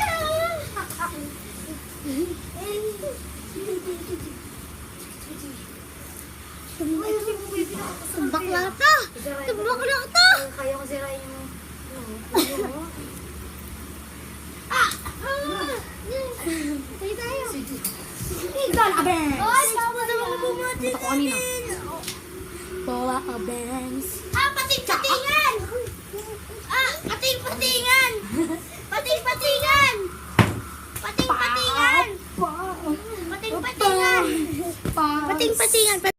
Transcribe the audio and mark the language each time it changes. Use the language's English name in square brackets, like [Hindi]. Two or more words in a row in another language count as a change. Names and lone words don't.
[Filipino] Bakla to! Bakla to! Kaya ko sirain yung... Tayo tayo! Lola Abangs! Ay, tama naman na bumati Ako kanina. Lola Abangs. pating-patingan! Pating-patingan! Pating-patingan! Pating-patingan! Pating-patingan! Pating-patingan!